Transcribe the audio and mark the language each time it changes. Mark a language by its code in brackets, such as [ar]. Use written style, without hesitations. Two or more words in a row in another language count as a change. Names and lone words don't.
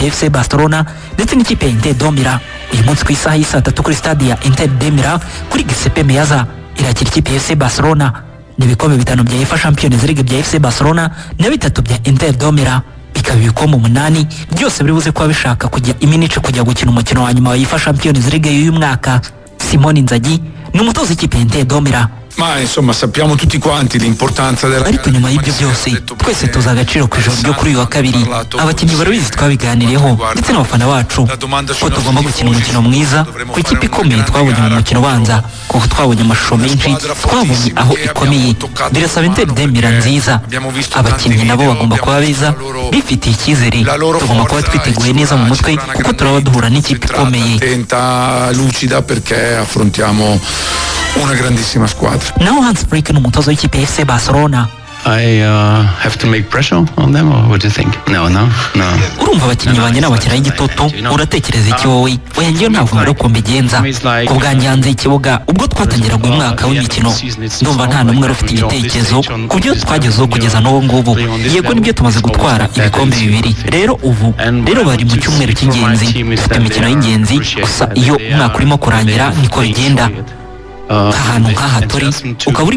[rw] ya FC Barcelona ndetse n'ikipe ya Inter de Milan uyu munsi ku isaha y'isa 3 kuri stade ya Inter de Milan kuri Giuseppe Meazza irakira ikipe ya FC Barcelona n'ibikombe 5 bya UEFA Champions League bya FC Barcelona na 3 bya Inter de Milan bikaba ibikombe 8 byose biri buze kuba bishaka kujya iminice kujya gukina umukino wa nyuma wa UEFA Champions League y'uyu mwaka. Simone Inzaghi ni umutoza w'ikipe ya Inter de Milan. [it] Ma insomma sappiamo tutti quanti l'importanza della [rw] ariko nyuma y'ibyo byose twese tuzi agaciro ku ijoro ryo kuri uyu wa kabiri abakinnyi barabizi twabiganiriyeho ndetse n'abafana bacu ko tugomba gukina umukino mwiza ku ikipe ikomeye twabonye mu mukino ubanza kuko twabonye amashusho menshi twabonye aho ikomeye birasaba Inter de Milan nziza abakinnyi nabo bagomba kuba beza bifitiye icyizere tugomba kuba twiteguye neza mu mutwe kuko turaba duhura n'ikipe ikomeye [it] lucida perché affrontiamo una grandissima squadra. [rw] Naho Hans Flick ni umutoza w'ikipe ya FC Barcelona. [en] I have to make pressure on them, or what do you think? No. [rw] Urumva abakinnyi banjye n'abakiraho igitutu uratekereza iki wowe oya ngiyo ntabwo mbere uko mbigenza ku bwanjye hanze y'ikibuga ubwo twatangiraga uyu mwaka w'imikino ndumva nta n'umwe wari ufite igitekerezo ku byo twagezeho kugeza n'ubu ngubu yego nibyo tumaze gutwara ibikombe 2 rero bari mu cyumweru cy'ingenzi dufite imikino y'ingenzi gusa iyo umwaka urimo kurangira niko bigenda ahantu nk'aha turi ukaba uri